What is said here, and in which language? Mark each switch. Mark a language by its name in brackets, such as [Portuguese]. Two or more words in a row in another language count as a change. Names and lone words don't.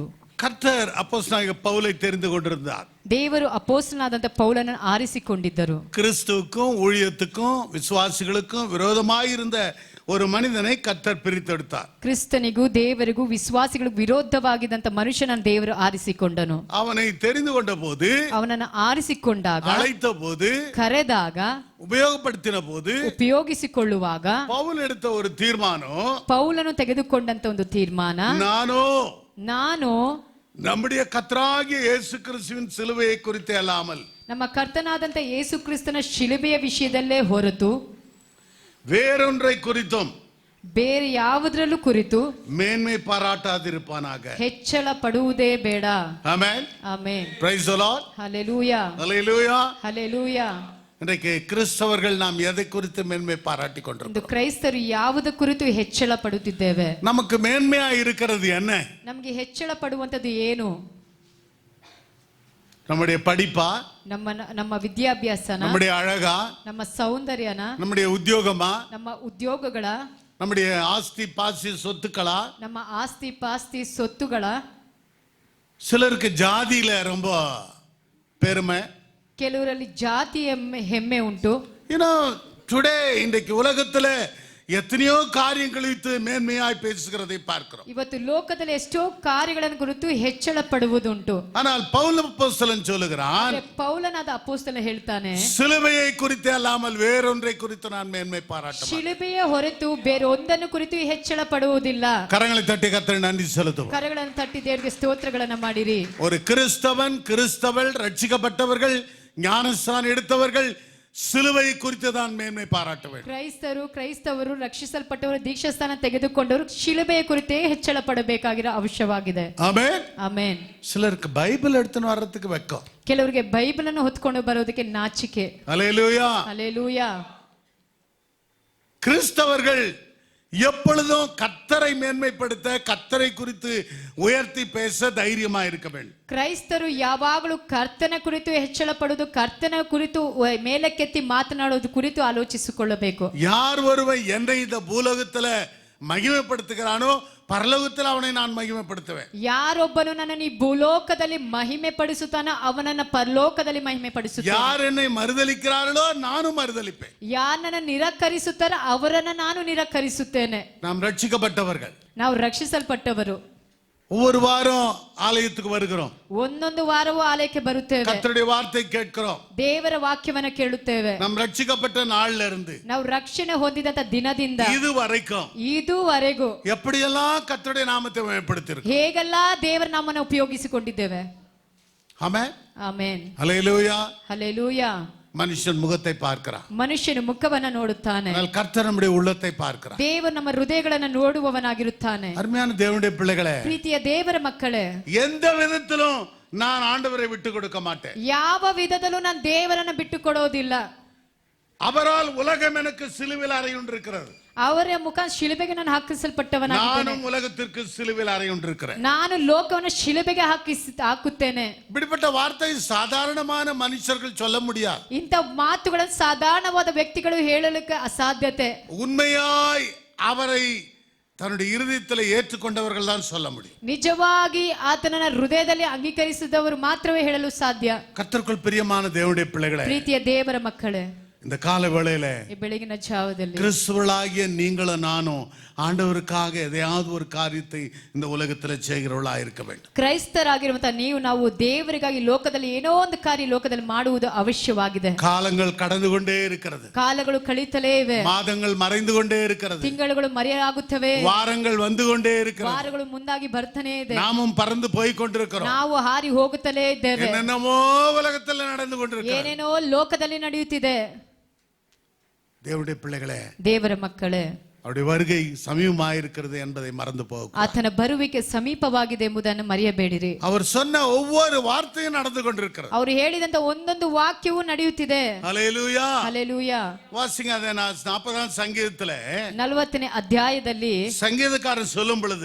[Tamil] கர்த்தர் அப்போஸ்தலனாகிய பவுலை தெரிந்து கொண்டிருந்தார். [Kannada] ದೇವರು ಅಪೊಸ್ತಲನಾದಂತ ಪೌಲನನ್ನು ಆರಿಸಿಕೊಂಡಿದ್ದರು. [Tamil] கிறிஸ்துவுக்கும் ஊழியத்துக்கும் விசுவாசிகளுக்கும் விரோதமாயிருந்த ஒரு மனிதனை கர்த்தர் பிரித்தெடுத்தார். [Kannada] ಕ್ರಿಸ್ತನಿಗೂ ದೇವರಿಗೂ ವಿಶ್ವಾಸಿಗಳಿಗೂ ವಿರೋಧವಾಗಿದ್ದಂತ ಮನುಷ್ಯನನ್ನು ದೇವರು ಆರಿಸಿಕೊಂಡನು. [Tamil] அவனை தெரிந்து கொண்ட போது, [Kannada] ಅವನನ್ನು ಆರಿಸಿಕೊಂಡಾಗ, [Tamil] அழைத்த போது, [Kannada] ಕರೆದಾಗ, [Tamil] உபயோகப்படுத்தின போது, [Kannada] ಉಪಯೋಗಿಸಿಕೊಳ್ಳುವಾಗ [Tamil] பவுல் எடுத்த ஒரு தீர்மானம், [Kannada] ಪೌಲನು ತೆಗೆದುಕೊಂಡಂತ ಒಂದು ತೀರ್ಮಾನ, ನಾನು [Tamil] நம்முடைய கர்த்தராகிய இயேசு கிறிஸ்துவின் சிலுவையை குறித்து அல்லாமல், [Kannada] ನಮ್ಮ ಕರ್ತನಾದಂತ ಯೇಸು ಕ್ರಿಸ್ತನ ಶಿಲುಬೆಯ ವಿಷಯದಲ್ಲೇ ಹೊರತು [Tamil] வேறொன்றை குறித்தும் [Kannada] ಬೇರೆ ಯಾವುದರಲ್ಲೂ ಕುರಿತು [Tamil] மேன்மை பாராட்டாதிருப்பானாக. [Kannada] ಹೆಚ್ಚಳ ಪಡುವುದೇ ಬೇಡ. [Tamil] ஆமென். [Kannada] ಆಮೆನ್. [English] Praise the Lord. [Kannada] ಹಲ್ಲೆಲೂಯಾ. [Tamil] ஹல்லேலூயா. [Kannada] ಹಲ್ಲೆಲೂಯಾ. [Tamil] இன்றைக்கு கிறிஸ்தவர்கள் நாம் எதை குறித்து மேன்மை பாராட்டி [Kannada] ಇಂದು [Tamil] கொண்டிருக்கிறோம்? [Kannada] ಕ್ರೈಸ್ತರು ಯಾವುದ ಕುರಿತು ಹೆಚ್ಚಳ ಪಡುತ್ತಿದ್ದೇವೆ? [Tamil] நமக்கு மேன்மையா இருக்கிறது என்ன? [Kannada] ನಮಗೆ ಹೆಚ್ಚಳ ಪಡುವಂತದ್ದು ಏನು? [Tamil] நம்முடைய படிப்பா, [Kannada] ನಮ್ಮ ವಿದ್ಯಾಭ್ಯಾಸನ, [Tamil] நம்முடைய அழகா, [Kannada] ನಮ್ಮ ಸೌಂದರ್ಯನ, [Tamil] நம்முடைய ಉದ್ಯೋಗமா, [Kannada] ನಮ್ಮ ಉದ್ಯೋಗಗಳ, [Tamil] நம்முடைய ஆஸ்தி பாசி சொத்துக்களா, [Kannada] ನಮ್ಮ ಆಸ್ತಿ ಪಾಸ್ತಿ ಸೊತ್ತುಗಳ, [Tamil] சிலருக்கு ஜாதியில ரொம்ப பெருமை. [Kannada] ಕೆಲವರಲ್ಲಿ ಜಾತಿ ಹೆಮ್ಮೆ ಉಂಟು. [Tamil] டுடே இன்றைக்கு உலகத்துல எத்தனையோ காரியங்கள் குறித்து மேன்மையாய் பேசுகிறதை பார்க்கிறோம். [Kannada] ಇವತ್ತು ಲೋಕದಲ್ಲಿ ಎಷ್ಟೋ ಕಾರ್ಯಗಳನ್ನು ಕುರಿತು ಹೆಚ್ಚಳ ಪಡುವುದುಂಟು. [Tamil] ஆனால் பவுல் அப்போஸ்தலன் சொல்லுகிறான், [Kannada] ಪೌಲನಾದ ಅಪೊಸ್ತಲ ಹೇಳ್ತಾನೆ, [Tamil] சிலுவையை குறித்து அல்லாமல் வேறொன்றை குறித்து நான் மேன்மை பாராட்ட மாட்டேன். [Kannada] ಶಿಲುಬೆಯ ಹೊರತು ಬೇರೆ ಒಂದನ್ನು ಕುರಿತು ಹೆಚ್ಚಳ ಪಡುವುದಿಲ್ಲ. [Tamil] கரங்களை தட்டி கர்த்தருக்கு நன்றி செலுத்துவோம். [Kannada] ಕರಗಳನ್ನು ತಟ್ಟಿ ದೇವರಿಗೆ ಸ್ತೋತ್ರಗಳನ್ನ ಮಾಡಿರಿ. [Tamil] ஒரு கிறிஸ்தவன், கிறிஸ்தவள், ரட்சிக்கப்பட்டவர்கள், ஞானஸ்நானம் எடுத்தவர்கள் சிலுவை குறித்து தான் மேன்மை பாராட்ட வேண்டும். [Kannada] ಕ್ರೈಸ್ತವರು ರಕ್ಷಿಸಲ್ಪಟ್ಟವರು, ದೀಕ್ಷಾಸ್ಥಾನ ತೆಗೆದುಕೊಂಡವರು ಶಿಲುಬೆಯ ಕುರಿತೇ ಹೆಚ್ಚಳ ಪಡಬೇಕಾಗಿರೋ ಅವಶ್ಯವಾಗಿದೆ. ಆಮೆನ್, ಆಮೆನ್. [Tamil] சிலருக்கு பைபிள் எடுத்துன்னு வர்றதுக்கு வெக்கம், [Kannada] ಕೆಲವರಿಗೆ ಬೈಬಲ್ ಅನ್ನು ಹೊತ್ಕೊಂಡು ಬರೋದಕ್ಕೆ ನಾಚಿಕೆ. ஹல்லேலூயா, ஹல்லேலூயா. [Tamil] கிறிஸ்தவர்கள் எப்பொழுதும் கர்த்தரை மேன்மைப்படுத்த, கர்த்தரை குறித்து உயர்த்தி பேச தைரியமா இருக்க வேண்டும். [Kannada] ಕ್ರೈಸ್ತರು ಯಾವಾಗಲೂ ಕರ್ತನ ಕುರಿತು ಹೆಚ್ಚಳ ಪಡುವುದು, ಕರ್ತನ ಕುರಿತು ಮೇಲಕ್ಕೆತ್ತಿ ಮಾತನಾಡುವುದು ಕುರಿತು ಆಲೋಚಿಸಿಕೊಳ್ಳಬೇಕು. [Tamil] யார் ஒருவன் என்னை இந்த பூலோகத்துல மகிமைப்படுத்துகிறானோ பரலோகத்தில் அவனை நான் மகிமைப்படுத்துவேன். [Kannada] ಯಾರೊಬ್ಬನು ನನ್ನನ್ನು ಈ ಭೂಲೋಕದಲ್ಲಿ ಮಹಿಮೆ ಪಡಿಸುತ್ತಾನೋ ಅವನನ್ನ ಪರಲೋಕದಲ್ಲಿ ಮಹಿಮೆ ಪಡಿಸುತ್ತಾನೆ. [Tamil] யார் என்னை மறுதலிக்கிறார்களோ நானும் மறுதலிப்பேன். [Kannada] ಯಾರು ನನ್ನ ನಿರಾಕರಿಸುತ್ತಾರೋ ಅವರನ್ನ ನಾನು ನಿರಾಕರಿಸುತ್ತೇನೆ. [Tamil] நாம் ரட்சிக்கப்பட்டவர்கள், [Kannada] ನಾವು ರಕ್ಷಿಸಲ್ಪಟ್ಟವರು. [Tamil] ஒவ்வொரு வாரம் ஆலயத்துக்கு வருகிறோம், [Kannada] ಒಂದೊಂದು ವಾರವೂ ಆಲಯಕ್ಕೆ ಬರುತ್ತೇವೆ, [Tamil] கர்த்தருடைய வார்த்தை கேட்கிறோம், [Kannada] ದೇವರ ವಾಕ್ಯವನ್ನ ಕೇಳುತ್ತೇವೆ. [Tamil] நாம் ரட்சிக்கப்பட்ட நாள்ல இருந்து [Kannada] ನಾವು ರಕ್ಷಣೆ ಹೊಂದಿದಂತ ದಿನದಿಂದ ಇದುವರೆಗೂ [Tamil] எப்படியெல்லாம் கர்த்தருடைய நாமத்தை மேம்படுத்தியிருக்கிறோம், [Kannada] ಹೇಗೆಲ್ಲಾ ದೇವರ ನಾಮವನ್ನು ಉಪಯೋಗಿಸಿಕೊಂಡಿದ್ದೇವೆ. [Tamil] ஆமென், [Kannada] ಆಮೆನ್, [Tamil] ஹல்லேலூயா. [Kannada] ಹಲ್ಲೆಲೂಯಾ. [Tamil] மனுஷன் முகத்தை பார்க்கிறான், [Kannada] ಮನುಷ್ಯನು ಮುಖವನ್ನ ನೋಡುತ್ತಾನೆ, [Tamil] ஆனால் கர்த்தர் நம்முடைய உள்ளத்தை பார்க்கிறார். [Kannada] ದೇವರು ನಮ್ಮ ಹೃದಯಗಳನ್ನು ನೋಡುವವನಾಗಿರುತ್ತಾನೆ. [Tamil] அருமையான தேவனுடைய பிள்ளைகளே, [Kannada] ಪ್ರೀತಿಯ ದೇವರ ಮಕ್ಕಳೇ, [Tamil] எந்த விதத்திலும் நான் ஆண்டவரை விட்டு கொடுக்க மாட்டேன். [Kannada] ಯಾವ ವಿಧದಲ್ಲೂ ನಾನು ದೇವರನ್ನ ಬಿಟ್ಟು ಕೊಡೋದಿಲ್ಲ. [Tamil] அவரால் உலகம் எனக்கு சிலுவையில் அறையுண்டிருக்கிறது, [Kannada] ಅವರ ಮುಖ ಶಿಲುಬೆಗೆ ನಾನು ಹಾಕಿಸಲ್ಪಟ್ಟವನಾಗಿದ್ದೇನೆ. [Tamil] நானும் உலகத்திற்கு சிலுவையில் அறையுண்டிருக்கிறேன். [Kannada] ನಾನು ಲೋಕವನ್ನು ಶಿಲುಬೆಗೆ ಹಾಕುತ್ತೇನೆ. [Tamil] இப்படிப்பட்ட வார்த்தை சாதாரணமான மனுஷர்கள் சொல்ல முடியாது. [Kannada] ಇಂಥ ಮಾತುಗಳನ್ನು ಸಾಧಾರಣವಾದ ವ್ಯಕ್ತಿಗಳು ಹೇಳಲಿಕ್ಕೆ ಅಸಾಧ್ಯತೆ. [Tamil] உண்மையாய் அவரை தன்னுடைய இருதயத்தில் ஏற்றுக்கொண்டவர்கள் தான் சொல்ல முடியும். [Kannada] ನಿಜವಾಗಿ ಆತನನ್ನ ಹೃದಯದಲ್ಲಿ ಅಂಗೀಕರಿಸಿದವರು ಮಾತ್ರವೇ ಹೇಳಲು ಸಾಧ್ಯ. [Tamil] கர்த்தருக்குள் பிரியமான தேவனுடைய பிள்ளைகளே, [Kannada] ಪ್ರೀತಿಯ ದೇವರ ಮಕ್ಕಳೇ, [Tamil] இந்த கால வேளையில [Kannada] ಈ ಬೆಳಗಿನ ಜಾವದಲ್ಲಿ [Tamil] கிறிஸ்துவளாகிய நீங்களும் நானும் ஆண்டவருக்காக எதையாவது ஒரு காரியத்தை இந்த உலகத்தில் செய்கிறவளா இருக்க வேண்டும். [Kannada] ಕ್ರೈಸ್ತರಾಗಿರುವಂತಹ ನಾವು ದೇವರಿಗಾಗಿ ಲೋಕದಲ್ಲಿ ಏನೋ ಒಂದು ಕಾರ್ಯ ಲೋಕದಲ್ಲಿ ಮಾಡುವುದು ಅವಶ್ಯವಾಗಿದೆ. [Tamil] காலங்கள் கடந்து கொண்டே இருக்கிறது, [Kannada] ಕಾಲಗಳು ಕಳೀತಲೇ ಇವೆ, [Tamil] மாதங்கள் மறைந்து கொண்டே இருக்கிறது, [Kannada] ತಿಂಗಳುಗಳು ಮರೆಯಾಗುತ್ತವೆ, [Tamil] வாரங்கள் வந்து கொண்டே இருக்கிறது, [Kannada] ವಾರಗಳು ಮುಂದಾಗಿ ಬರ್ತಾನೆ ಇದೆ, [Tamil] நாமும் பறந்து போய் கொண்டிருக்கிறோம், [Kannada] ನಾವು ಹಾರಿ ಹೋಗುತ್ತಲೇ ಇದ್ದೇವೆ, [Tamil] என்னென்னமோ உலகத்தில் நடந்து கொண்டிருக்கிறோம், [Kannada] ಏನೇನೋ ಲೋಕದಲ್ಲಿ ನಡೆಯುತ್ತಿದೆ. [Tamil] தேவனுடைய பிள்ளைகளே, [Kannada] ದೇವರ ಮಕ್ಕಳೇ, [Tamil] அவருடைய வருகை சமீபமாயிருக்கிறது என்பதை மறந்து போக, [Kannada] ಆತನ ಬರುವಿಕೆ ಸಮೀಪವಾಗಿದೆ ಎಂಬುದನ್ನು ಮರೆಯಬೇಡಿರಿ. [Tamil] அவர் சொன்ன ஒவ்வொரு வார்த்தையும் நடந்து கொண்டிருக்கிறது, [Kannada] ಅವರು ಹೇಳಿದಂತ ಒಂದೊಂದು ವಾಕ್ಯವೂ ನಡೆಯುತ್ತಿದೆ. [Tamil] ஹல்லேலூயா, [Kannada] ಹಲ್ಲೆಲೂಯಾ. [Tamil] வாசிங்க அதை 40ஆம் சங்கீதத்துல [Kannada] 40ನೇ ಅಧ್ಯಾಯದಲ್ಲಿ [Tamil] சங்கீதக்காரன் சொல்லும் பொழுது,